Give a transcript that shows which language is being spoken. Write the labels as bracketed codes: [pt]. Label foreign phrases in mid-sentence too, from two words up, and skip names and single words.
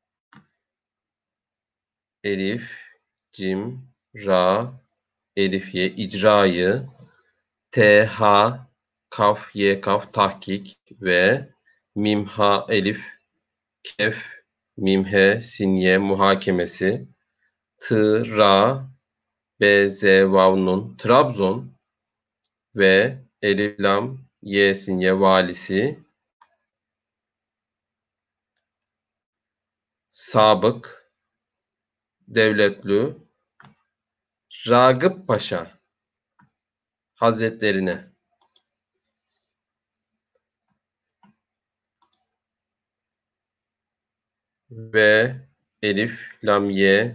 [tr] elif, cim, ra, elif, ye icrayı t, ha, kaf, ye kaf tahkik ve mim, ha, elif, kef, mim, he, sin, ye muhakemesi t, ra, b, z, vav, nun Trabzon ve elif, lam, ye, sin, ye valisi Sabık Devletlü Ragıp Paşa Hazretlerine ve elif lam ye